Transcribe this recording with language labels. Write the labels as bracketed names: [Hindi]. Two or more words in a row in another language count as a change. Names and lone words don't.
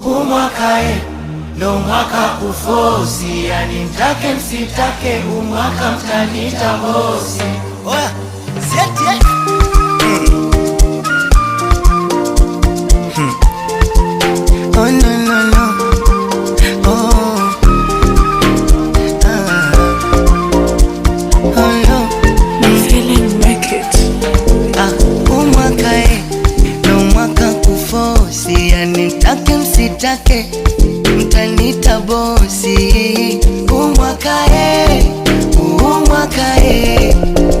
[Swahili] umwaka ndo mwaka kufosi, yani mtake msitake umwaka mtanita bosi. Oya, sieti [English] Oh no no no. Oh. Oh no. I'm feeling naked. [Swahili] Umwaka ndo mwaka kufosi, yani mtake msitake mtanita bosi. Umwaka